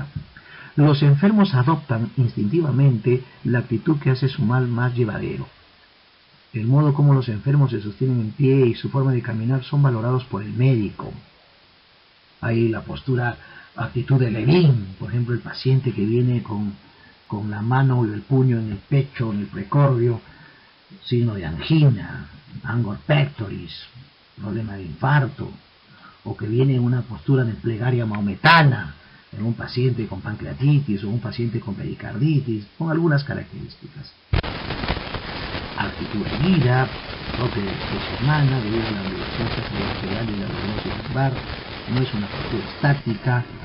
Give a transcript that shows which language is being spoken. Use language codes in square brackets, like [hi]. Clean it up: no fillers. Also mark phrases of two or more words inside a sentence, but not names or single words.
[es] Los enfermos adoptan instintivamente la actitud que hace su mal más llevadero. El modo como los enfermos se sostienen en pie y su forma de caminar son valorados por el médico. Hay la postura, actitud de Levin, por ejemplo, el paciente que viene con la mano o el puño en el pecho, en el precordio, signo de angina, [la] angor pectoris, [es] problema de infarto, o que viene en una postura de plegaria maometana, en un paciente con pancreatitis o un paciente con pericarditis, con algunas características. Actitud erguida, propia de la especie humana, debido a la ambulancia cerebral y la lognosis lumbar, no es una postura estática.